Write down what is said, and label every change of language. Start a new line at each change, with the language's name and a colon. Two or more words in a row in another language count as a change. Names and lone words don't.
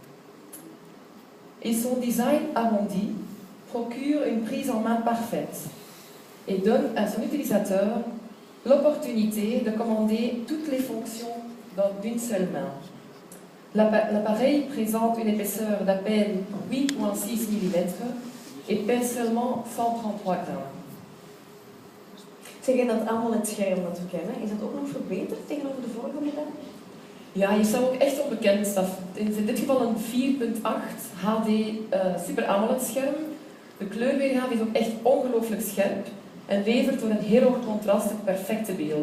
French: Et son design arrondi procure une prise en main parfaite et donne à son utilisateur l'opportunité de commander toutes les fonctions d'une seule main. L'appareil présente une épaisseur d'à peine 8,6 mm et pèse seulement 133 grammes.
Dutch: Zeg je dat AMOLED-scherm dat we kennen, is dat ook nog verbeterd tegenover de vorige modellen? Ja, je zou ook echt onbekend dat in dit geval een 4.8 HD Super AMOLED-scherm. De kleurweergave is ook echt ongelooflijk scherp en levert door een heel hoog contrast het perfecte beeld.